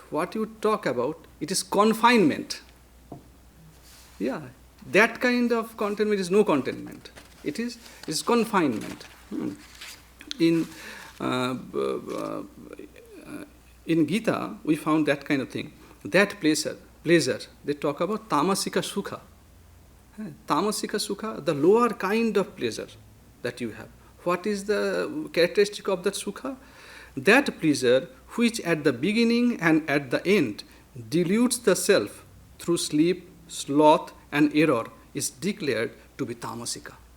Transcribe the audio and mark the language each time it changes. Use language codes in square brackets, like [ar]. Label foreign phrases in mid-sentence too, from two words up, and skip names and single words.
[en] What you talk about, it is confinement. Yeah, that kind of contentment is no contentment. It is confinement. In Gita, we found that kind of thing. That pleasure, they talk about [sa] tamasika sukha. Tamasika sukha, [en] the lower kind of pleasure that you have. What is the characteristic of that sukha? That pleasure which at the beginning and at the end dilutes the self through sleep, sloth and error is declared to be tamasika.